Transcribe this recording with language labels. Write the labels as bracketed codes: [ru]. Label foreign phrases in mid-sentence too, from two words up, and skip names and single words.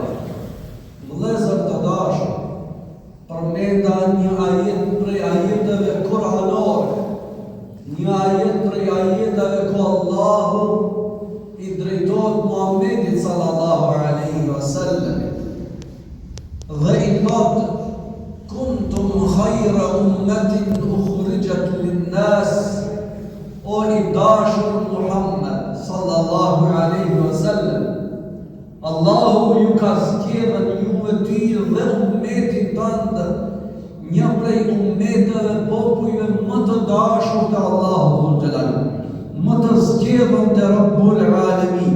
[sq] Vëllezër të dashur, përmenda një ajet prej ajeteve kuranore, një ajet prej ajeteve ku Allahu i drejtohet Muhammedit [ar] صلى الله عليه وسلم. [sq] Dhe i thotë: [ar] "كنتم خير أمة أخرجت للناس", [sq] o i dashur Muhammed [ar] صلى الله عليه وسلم, [sq] Allahu ju ka zgjedhur juve ty dhe ummetin tënd një prej ummeteve popujve më të dashur të Allahu [ar] ذو الجلال, [sq] më të zgjedhur të [ar] رب العالمين.